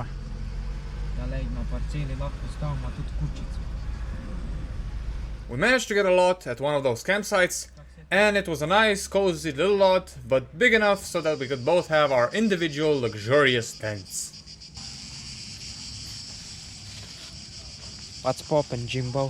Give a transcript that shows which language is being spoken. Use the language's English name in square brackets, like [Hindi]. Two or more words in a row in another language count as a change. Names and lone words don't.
[Slovenian] Ja, lej, na parceli lahko postavimo tudi kučico. [English] We managed to get a lot at one of those campsites, and it was a nice, cozy little lot, but big enough so that we could both have our individual luxurious tents. What's poppin', Jimbo?